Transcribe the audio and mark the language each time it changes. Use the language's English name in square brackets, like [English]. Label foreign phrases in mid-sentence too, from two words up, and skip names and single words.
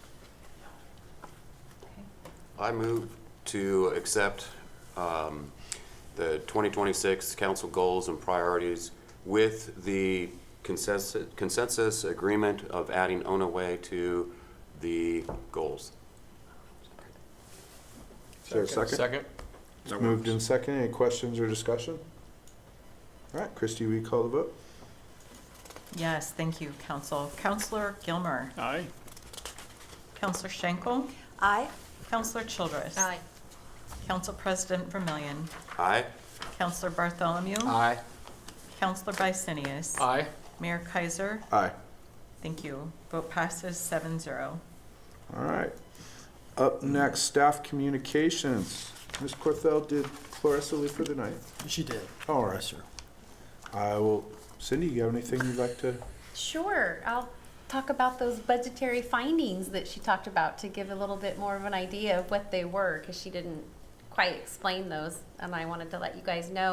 [English] I move to accept the 2026 council goals and priorities with the consensus agreement of adding Onaway to the goals. Is there a second? Second? It's moved in second. Any questions or discussion? All right, Christie, will you call the vote? Yes, thank you, Council. Councilor Gilmer. Aye. Councilor Schenkel. Aye. Councilor Childress. Aye. Council President Vermillion. Aye? Councilor Bartholomew. Aye. Councilor Vicinius. Aye. Mayor Kaiser. Aye. Thank you. Vote passes 7-0. All right. Up next, staff communications. Ms. Corthell, did Clarissa leave for the night? She did. All right. Yes, sir. I will, Cindy, you have anything you'd like to? Sure, I'll talk about those budgetary findings that she talked about to give a little bit more of an idea of what they were, because she didn't quite explain those, and I wanted to let you guys know.